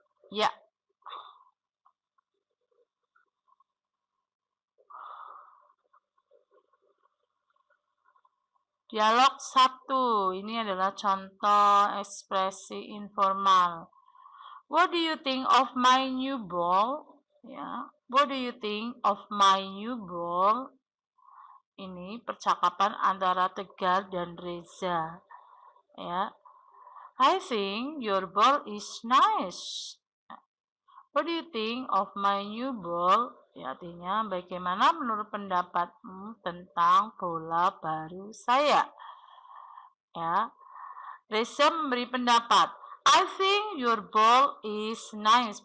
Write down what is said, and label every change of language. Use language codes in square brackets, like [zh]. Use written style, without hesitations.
[id] Ya. Dialog 1, ini adalah contoh ekspresi informal. [en] What do you think of my new ball? Ya, what do you think of my new ball? [id] Ini percakapan antara Tegar dan Reza. [en] Ya, I think your ball is nice. What do you think of my new ball? [id] Ya, artinya bagaimana menurut pendapatmu tentang bola baru saya? Ya, Reza memberi pendapat. [en] I think your ball is nice.